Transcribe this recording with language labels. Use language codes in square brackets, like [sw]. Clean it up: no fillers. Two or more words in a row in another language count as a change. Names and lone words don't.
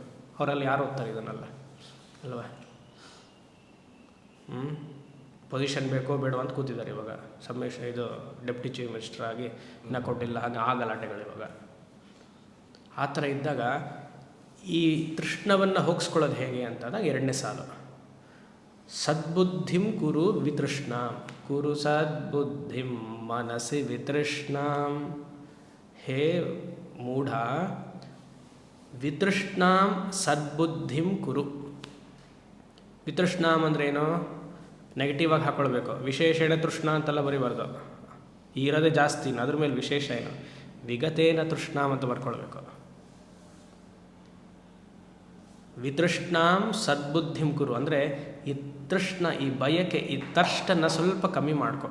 [kn] ಅವರಲ್ಲಿ ಯಾರು ಓದ್ತಾರೆ ಇದನ್ನೆಲ್ಲ ಅಲ್ವಾ. ಪೊಸಿಷನ್ ಬೇಕೋ ಬೇಡೋ ಅಂತ ಕೂತಿದ್ದಾರೆ ಇವಾಗ. ಇದು [en] deputy chief minister [kn] ಆಗಿ ಇನ್ನೂ ಕೊಟ್ಟಿಲ್ಲ, ಹಾಗೆ ಆ ಗಲಾಟೆಗಳು ಇವಾಗ. ಆ ಥರ ಇದ್ದಾಗ ಈ ತೃಷ್ಣವನ್ನು ಹೋಗಿಸ್ಕೊಳ್ಳೋದು ಹೇಗೆ ಅಂತಂದಾಗ 2ನೇ ಸಾಲು, [sa] ಸದ್ಬುದ್ಧಿಂ ಕುರು ವಿತೃಷ್ಣಾಂ, ಕುರು ಸದ್ಬುದ್ಧಿಂ ಮನಸಿ ವಿತೃಷ್ಣಾಂ. ಹೇ ಮೂಢ, ವಿತೃಷ್ಣಾಂ ಸದ್ಬುದ್ಧಿಂ ಕುರು. [kn] ವಿತೃಷ್ಣಾಂ ಅಂದ್ರೆ ಏನು, ನೆಗೆಟಿವ್ ಆಗಿ ಹಾಕ್ಕೊಳ್ಬೇಕು. ವಿಶೇಷಣ ತೃಷ್ಣ ಅಂತೆಲ್ಲ ಬರೀಬಾರ್ದು, ಇರೋದೇ ಜಾಸ್ತಿ, ಅದ್ರ ಮೇಲೆ ವಿಶೇಷ ಏನು, [sa] ವಿಗತೇನ ತೃಷ್ಣಾಂ [kn] ಅಂತ ಬರ್ಕೊಳ್ಬೇಕು. [sa] ವಿತೃಷ್ಣಾಂ ಸದ್ಬುದ್ಧಿಂ ಕುರು [kn] ಅಂದರೆ ಈ ತೃಷ್ಣ, ಈ ಬಯಕೆ, ಈ ತರ್ಷ್ಟನ್ನು ಸ್ವಲ್ಪ ಕಮ್ಮಿ ಮಾಡ್ಕೊ.